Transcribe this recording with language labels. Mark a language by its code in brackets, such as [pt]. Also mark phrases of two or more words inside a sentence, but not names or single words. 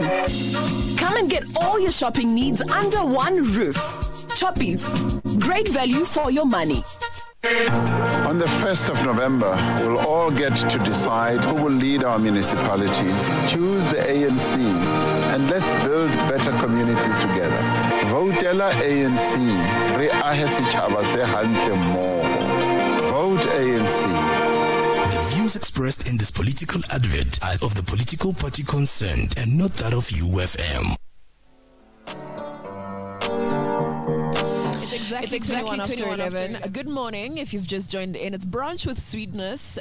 [en] Come and get all your shopping needs under one roof. Choppy's, great value for your money. On the 1st of November, we'll all get to decide who will lead our municipalities, choose the ANC, and let's build better communities together. [st] Votela ANC, re ahe setjhaba se hantle mmoho. [en] Vote ANC. The views expressed in this political advert are of the political party concerned and not that of UFM. exactly 21 after 11. Good morning if you've just joined in. It's Brunch with Sweetness.